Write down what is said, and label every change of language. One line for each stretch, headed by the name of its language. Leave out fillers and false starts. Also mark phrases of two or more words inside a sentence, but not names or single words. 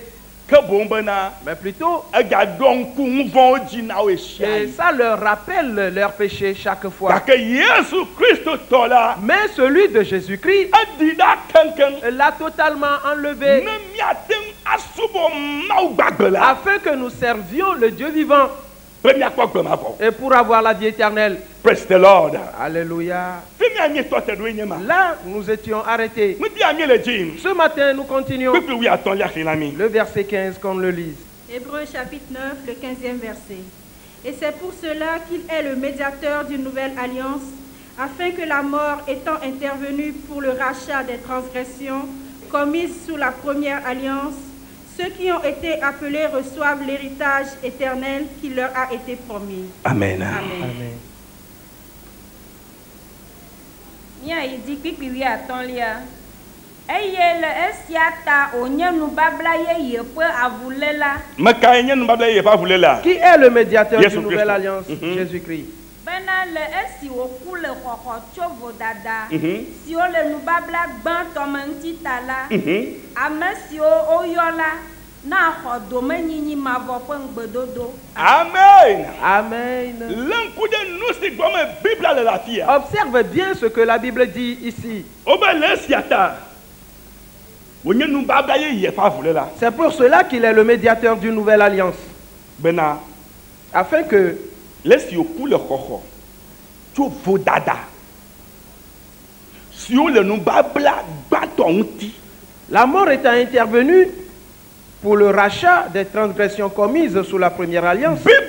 French: Mais plutôt, et ça leur rappelle leur péché chaque fois. Mais celui de Jésus-Christ l'a totalement enlevé afin que nous servions le Dieu vivant et pour avoir la vie éternelle.
English: Praise the Lord.
French: Alléluia. Là, nous étions arrêtés. Ce matin, nous continuons. Le verset 15, qu'on le lise. Hébreux chapitre 9, le 15e verset. Et c'est pour cela qu'il est le médiateur d'une nouvelle alliance, afin que la mort étant intervenue pour le rachat des transgressions commises sous la première alliance, ceux qui ont été appelés reçoivent l'héritage éternel qui leur a été promis. Amen. Amen. Amen.
Ewe: Mia idi kpikpi atɔ̃lia eye le esia ta onye nubabla yeye ƒe avuléla.
French: Qui est le médiateur d'une nouvelle alliance? Jésus-Christ.
Ewe: Bena le esi woku le xɔxɔ tso vodada siwo le nubabla gbãtɔ me ŋuti ta la, ame siwo woyɔ la na xɔ domenyinyi mavɔ ƒe ŋugbedodo. Amen. Amen.
French: Observe bien ce que la Bible dit ici. C'est pour cela qu'il est le médiateur d'une nouvelle alliance. Afin que la mort étant intervenue pour le rachat des transgressions commises sous la première alliance,